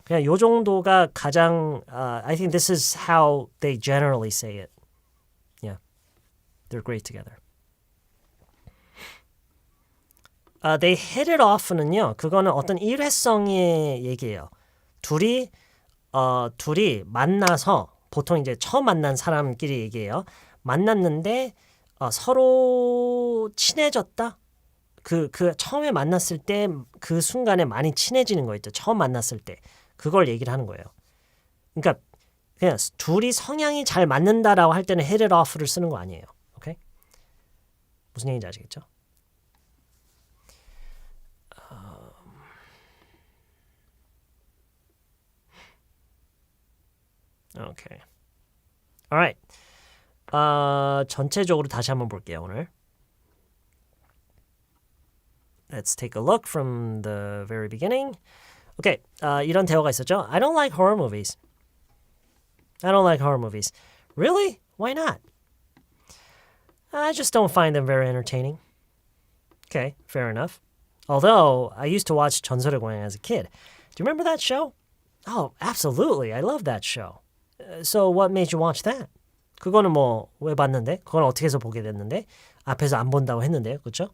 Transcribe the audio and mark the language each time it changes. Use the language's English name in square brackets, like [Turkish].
[Korean] 그냥 요 정도가 가장 [English] I think this is how they generally say it. Yeah. They're great together. They hit it off는요. [Korean] 그거는 어떤 일회성의 얘기예요. 둘이 만나서 보통 이제 처음 만난 사람끼리 얘기해요. 만났는데 서로 친해졌다. 그 처음에 만났을 때 그 순간에 많이 친해지는 거 있죠. 처음 만났을 때 그걸 얘기를 하는 거예요. 그러니까 그냥 둘이 성향이 잘 맞는다라고 할 때는 hit it off를 쓰는 거 아니에요. 오케이? 무슨 얘기인지 아시겠죠? 오케이. Alright. 전체적으로 다시 한번 볼게요, 오늘. [English] Let's take a look from the very beginning. [Korean] Okay, 이런 대화가 있었죠. [English] I don't like horror movies. I don't like horror movies. Really? Why not? I just don't find them very entertaining. Okay, fair enough. Although, I used to watch 전설의고향 as a kid. Do you remember that show? Oh, absolutely. I love that show. So what made you watch that? [Korean] 그거는 뭐 왜 봤는데? 그건 어떻게 해서 보게 됐는데? 앞에서 안 본다고 했는데, 그렇죠?